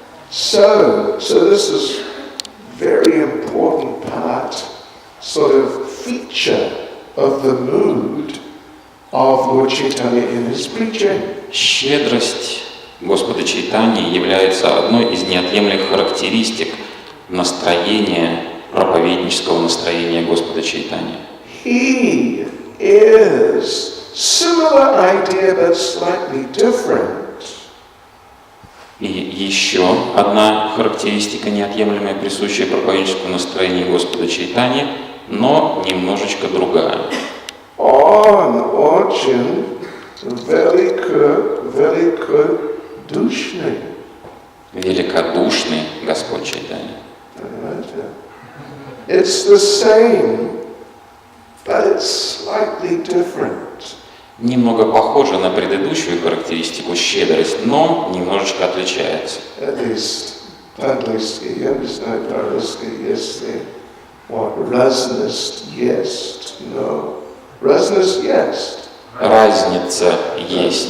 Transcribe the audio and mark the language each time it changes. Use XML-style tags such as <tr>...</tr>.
<en>So this is very important part, sort of feature of the mood of Lord Chaitanya in his preaching.</en> <ru>Щедрость Господа Чайтаньи является одной из неотъемлемых характеристик настроения, проповеднического настроения Господа Чайтаньи.</ru> <en>He is similar idea but slightly different.</en> <ru>И еще одна характеристика неотъемлемая, присущая проповедническому настроению Господа Чайтаньи, но немножечко другая. Он очень великодушный. Великодушный Господь Чайтанья.</ru> <en>It's the same, but it's slightly different.</en> <ru>Немного похоже на предыдущую характеристику щедрость, но немножечко отличается.</ru> <en>At least,</en> <ru>по-английски, я не знаю по-русски, если what, разность есть, no. Разность есть. Разница есть.</ru>